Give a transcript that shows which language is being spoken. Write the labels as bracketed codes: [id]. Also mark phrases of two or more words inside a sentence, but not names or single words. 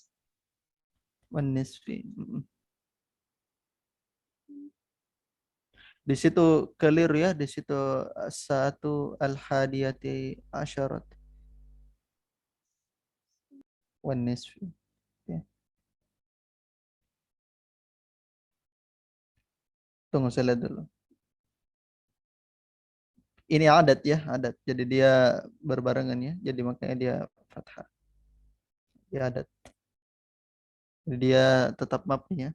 [ar] Wan nisfi. [id] Di situ clear ya, di situ satu [ar] al-hadiyati asyarat wan nisfi. [id] Ya. Tunggu saya lihat dulu. Ini adat ya, adat. Jadi dia berbarengan ya. Jadi makanya dia fathah. Dia adat. Jadi dia tetap mabni ya.